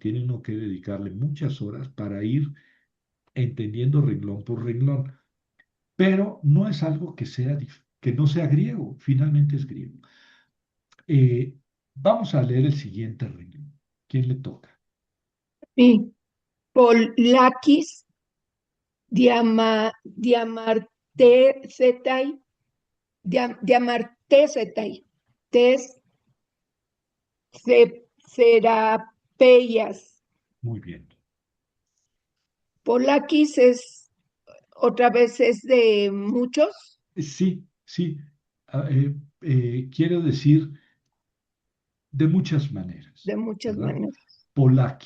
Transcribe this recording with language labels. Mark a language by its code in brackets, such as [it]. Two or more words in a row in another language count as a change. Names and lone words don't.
[es] Tiene uno que dedicarle muchas horas para ir entendiendo renglón por renglón. Pero no es algo que no sea griego. Finalmente es griego. Eh, Vamos a leer el siguiente renglón. ¿Quién le toca? [el] Y πολλάκις, διαμαρτήσεται, διαμαρτήσεται, τῆς θεραπείας. [es] Muy bien. Polakis es, otra vez es de muchos, Sí, sí. Quiero decir de muchas maneras, de muchas ¿verdad?